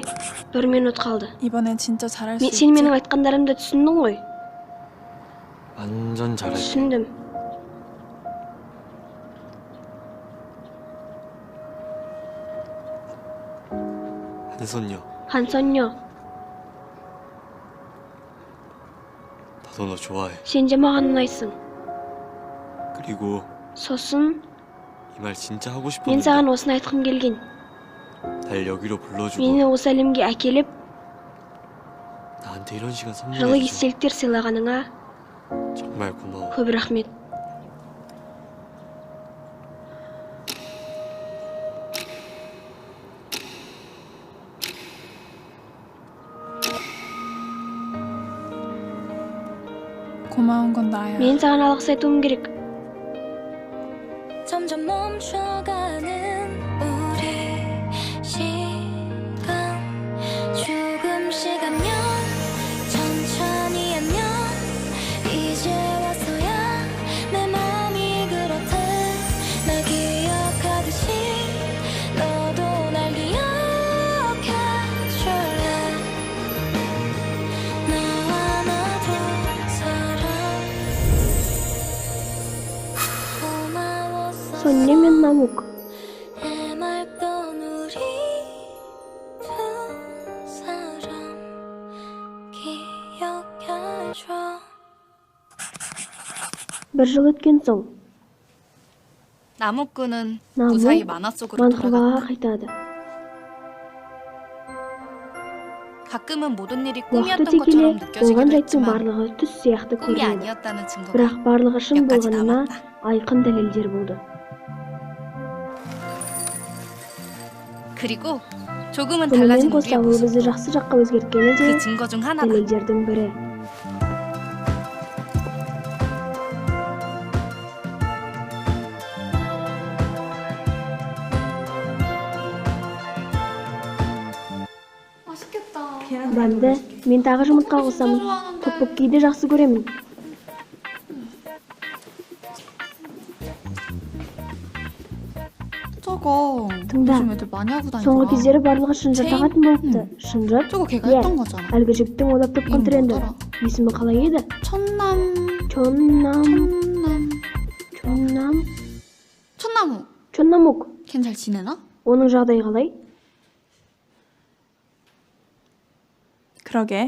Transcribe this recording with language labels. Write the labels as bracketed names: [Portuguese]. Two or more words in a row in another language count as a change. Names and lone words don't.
[Kazakh] 1 минут қалды. [Korean] 이번엔 진짜 잘할 수 있지. [Kazakh] Сен менің айтқандарымды түсіндің ғой? [Korean] 완전 잘할게. [Kazakh] түсіндім. [Korean] 한선녀. 한선녀, 나도 너 좋아해. [Kazakh] сен де маған ұнайсың. [Korean] 그리고 [Kazakh] сосын [Korean] 이 말 진짜 하고 [Kazakh] мен [Korean] 싶었는데 [Kazakh] саған осыны айтқым келген. [Korean] 날 여기로 불러주고 [Kazakh] Мені осы әлемге әкеліп, [Korean] 나한테 이런 시간 [Kazakh] жылы [Korean] 선물해줘. [Kazakh] естеліктер сыйлағаныңа [Korean] 정말 고마워. [Kazakh] көп рахмет. [Korean] 고마운 건 나야. [Kazakh] Мен саған алғыс айтуым керек. [Korean] 점점 멈춰가는 우리 시간 조금씩 안녕 천천히 안녕 이제 와서야 내 맘이 그렇대 날 기억하듯이 너도 날 기억해줄래 너와 나도 사랑 고마웠어 [Kazakh] Сонне мен намук. [Korean] 해맑던 우리 두 사람 기억해줘 [Kazakh] бір жыл өткен соң, [Korean] 나무꾼은 나무 무사히 만화 속으로 [Kazakh] Манхваға [Korean] 돌아갔다. [Kazakh] қайтады. [Korean] 가끔은 모든 일이 [Kazakh] Уақыт [Korean] 꿈이었던 [Kazakh] өте келе, [Korean] 것처럼 [Kazakh] болған [Korean] 느껴지기도 [Kazakh] жайттың [Korean] 했지만 [Kazakh] барлығы түс сияқты [Korean] 꿈이 [Kazakh] көрінеді. [Korean] 아니었다는 증거가 [Kazakh] Бірақ барлығы шын [Korean] 몇 가지 [Kazakh] болғанына [Korean] 남았다. [Kazakh] айқын дәлелдер болды. [Korean] 그리고 조금은 [Kazakh] Бұнымен [Korean] 달라진 우리의 [Kazakh] қоса, ол бізді [Korean] 모습도 [Kazakh] жақсы жаққа өзгерткені де [Korean] 그 증거 중 하나다. [Kazakh] дәлелдердің бірі. [Korean] 맛있겠다. [Kazakh] Дәмді мен тағы жұмыртқа қосамын. Топпоккиді жақсы көремін. [Korean] 저거 등다. 요즘 애들 많이 하고 다니더라. [Kazakh] соңғы кездері барлығы шынжыр [Korean] 제인? [Kazakh] тағатын болыпты. Шынжыр? [Korean] 저거 걔가 [Kazakh] Иә, [Korean] 했던 거잖아. [Kazakh] әлгі жігіттің ойлап тапқан [Korean] 이름 [Kazakh] тренді. [Korean] 뭐더라? [Kazakh] Есімі қалай еді? [Korean] 천남 [Kazakh] Чоннам, [Korean] 천남 [Kazakh] Чоннам, [Korean] 천나무. [Kazakh] Чоннамук. [Korean] 걘 잘 지내나? [Kazakh] Оның жағдайы қалай? [Korean] 그러게.